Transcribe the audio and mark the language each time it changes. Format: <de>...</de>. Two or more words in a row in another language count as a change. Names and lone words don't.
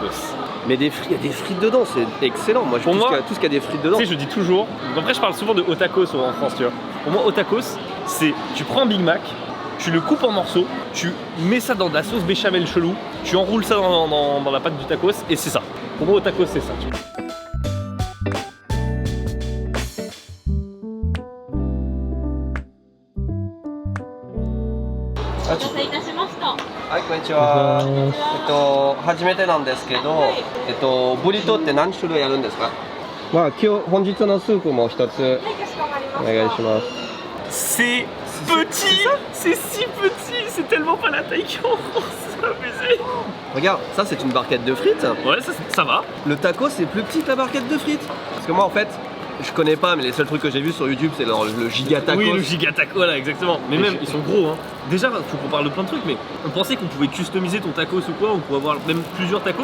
<fr>Mais il y a des frites dedans, c'est excellent. Moi, Pour moi, tout ce qu'il y a des frites dedans. Tu sais, je dis toujours. Après, je parle souvent de otakos en France, tu vois. Pour moi, otakos, c'est tu prends un Big Mac, tu le coupes en morceaux, tu mets ça dans de la sauce béchamel chelou, tu enroules ça dans la pâte du tacos et c'est ça. Pour moi, otakos, c'est ça. Tu vois.</fr> <ja>お待たせいたしました。はい、こんにちは。初めてなんですけど、ブリトーって何種類あるんですか？まあ、本日のスープも一つはい、かしこまりまおした。願いします。</ja> <fr>C'est petit, c'est si petit, c'est tellement pas la taille qu'en France, c'est abusé. Regarde, ça c'est une barquette de frites. Ouais, ça va. Le taco c'est plus petit que la barquette de frites. Parce que moi en fait, je connais pas, mais les seuls trucs que j'ai vus sur YouTube c'est le giga tacos. Oui, le giga taco, voilà, exactement. Mais même, ils sont gros, hein. Déjà, faut qu'on parle de plein de trucs, mais on pensait qu'on pouvait customiser ton tacos ou quoi, on pouvait avoir même plusieurs tacos.</fr>